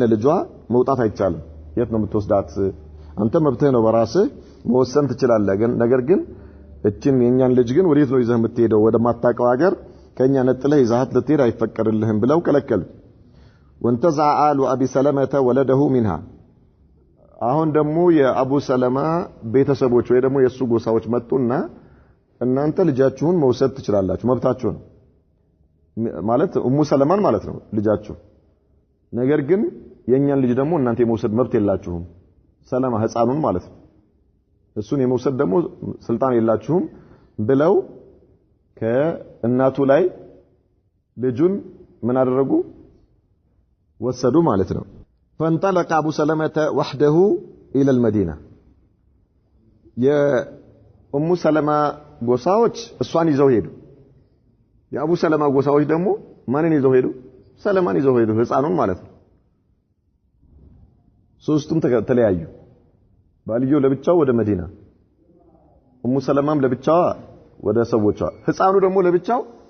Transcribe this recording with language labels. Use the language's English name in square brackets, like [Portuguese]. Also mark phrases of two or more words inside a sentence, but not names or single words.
[Amharic] ልጇ መውጣት አይቻልም የት ነው የምትወስዳት አንተ መብትህ ነው በራስህ መወሰን ትችላለህ ነገር ግን እቺን የኛን ልጅ ግን ወዴት ነው ይዘህ የምትሄደው ወደ ማታቀው ሀገር ከኛ ነጥለህ ይዛት ልትሄድ አይፈቀድልህም ብለው ከለከሉ [Arabic] وانتزع آل أبي سلمة ولده منها [Amharic] አሁን ደግሞ የአቡ ሰለማ ቤተሰቦች ወይ ደግሞ የሱ ጎሳዎች መጡና እናንተ ልጃችሁን መውሰድ ትችላላችሁ መብታችሁ ነው ማለት ኡሙ ሰለማን ማለት ነው ልጃችሁ ነገር ግን የኛን ልጅ ደግሞ እናንተ የመውሰድ መብት የላችሁም ሰለማ ህፃኑን ማለት ነው እሱን የመውሰድ ደግሞ ስልጣን የላችሁም ብለው ከእናቱ ላይ ልጁን ምን አደረጉ ወሰዱ ማለት ነው [Arabic] فانطلق ابو سلمة وحده الى المدينه يا ام سلمة [Amharic] ጎሳዎች እሷን ይዘው ሄዱ የአቡ ሰለማ ጎሳዎች ደግሞ ማንን ይዘው ሄዱ ሰለማን ይዘው ሄዱ ህፃኑን ማለት ነው ሶስቱም ተለያዩ ባልየው ለብቻው ወደ መዲና ኡሙ ሰለማም ለብቻው ወደ ሰዎቿ ህፃኑ ደግሞ ለብቻው